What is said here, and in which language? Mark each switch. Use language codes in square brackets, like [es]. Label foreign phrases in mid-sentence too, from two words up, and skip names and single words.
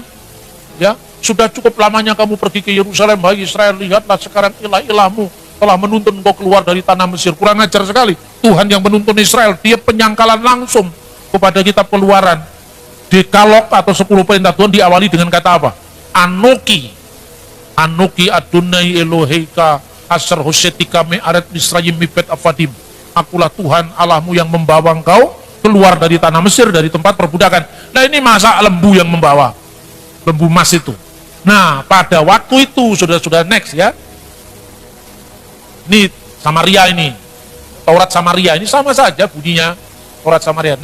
[id] Ya, sudah cukup lamanya kamu pergi ke Yerusalem, hai Israel, lihatlah sekarang ilah-ilahmu telah menuntun engkau keluar dari tanah Mesir. Kurang ajar sekali. Tuhan yang menuntun Israel, dia penyangkalan langsung kepada kitab Keluaran. Dekalog atau 10 perintah Tuhan diawali dengan kata apa? [he] אנכי אדני אלהיך אשר הוצאתיך מארץ מצרים מבית עבדים. [id] Akulah Tuhan Allahmu yang membawa engkau keluar dari tanah Mesir, dari tempat perbudakan. Nah ini masa lembu yang membawa, lembu emas itu. Nah pada waktu itu, saudara-saudara, next ya, ini Samaria, ini Taurat Samaria, ini sama saja bunyinya Taurat Samaria.